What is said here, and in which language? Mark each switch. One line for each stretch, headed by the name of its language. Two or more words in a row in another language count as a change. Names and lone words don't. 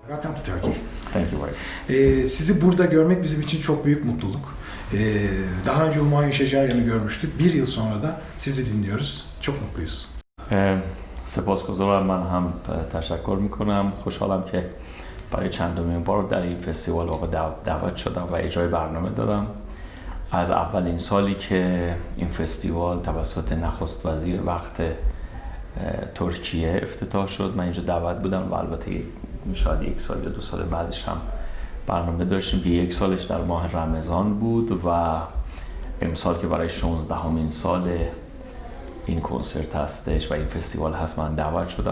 English: welcome to Turkey. Thank you very much.
Turkish: Sizi burada görmek bizim için çok büyük mutluluk. Daha önce Humayun Şeceryan'ı görmüştük. Bir yıl sonra da sizi dinliyoruz. Çok mutluyuz.
Persian: سپاسگزارم. من هم تشکر میکنم. خوشحالم که برای چندمین بار در این فستیوال دعوت شدم و اجرای برنامه دارم. از اولین سالی که این فستیوال توسط نخست وزیر وقت ترکیه افتتاح شد من اینجا دعوت بودم و البته شاید یک سال یا 2 سال بعدش هم برنامه داشتیم که 1 سالش در ماه رمضان بود و امسال که برای 16مین سال این کنسرت هستش و این فستیوال هست من دعوت شدم.